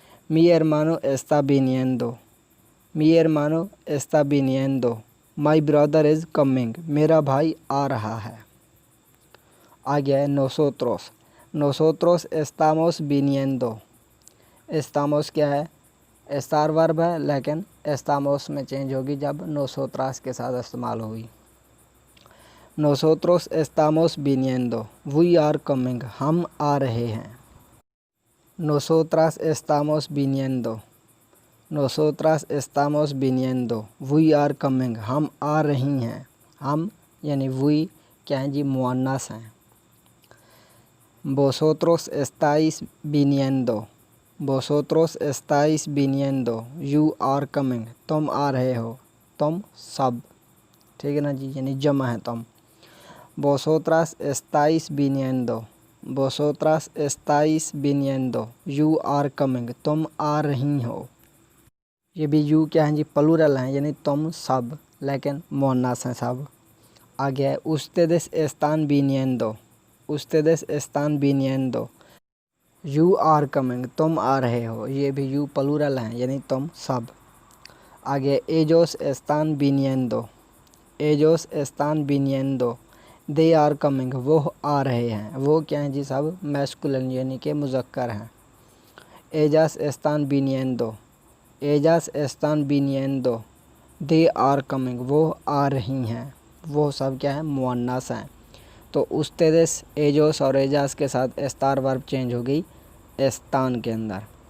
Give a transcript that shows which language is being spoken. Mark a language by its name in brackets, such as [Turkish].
[Spanish] मी hermano está viniendo, मी hermano está viniendo, [English] my brother is coming, [Hindi] मेरा भाई आ रहा है। आ गया है [Spanish] nosotros, nosotros estamos viniendo, [Hindi] estamos क्या है, स्टार वर्ब है लेकिन estamos में चेंज होगी जब nosotras के साथ इस्तेमाल होगी। [Spanish] Nosotros estamos viniendo. [English] We are coming. [Hindi] हम आ रहे हैं. [Spanish] Nosotras estamos viniendo. Nosotras estamos viniendo. [English] We are coming. [Hindi] हम आ रही हैं. हम यानी we क्या हैं जी, मुअन्नस हैं. [Spanish] Vosotros estáis viniendo. Vosotros estáis viniendo. [English] You are coming. [Hindi] तुम आ रहे हो. तुम सब, ठीक है ना जी, यानी जमा है तुम. [Spanish] Vosotras estáis viniendo. Vosotras estáis viniendo. [English] You are coming. [Hindi] तुम आ रही हो. ये भी you क्या हैं जी, प्लूरल हैं, यानी तुम सब, लेकिन मुअन्नस हैं सब. आगे है [Spanish] ustedes están viniendo. Ustedes están viniendo. [English] You are coming. [Hindi] तुम आ रहे हो. ये भी you प्लूरल हैं, यानी तुम सब. आगे [Spanish] ellos están viniendo. Ellos están viniendo. [English] They are coming. [Hindi] वो आ रहे हैं. वो क्या हैं जी सब, मैस्कुलिन यानी कि मुज़क्कर हैं. [Spanish] Ellas están viniendo. Ellas están viniendo. [English] They are coming. [Hindi] वो आ रही हैं. वो सब क्या है, मुअन्नस हैं. तो ustedes, ellos और ellas के साथ estar वर्ब चेंज हो गई están के अंदर.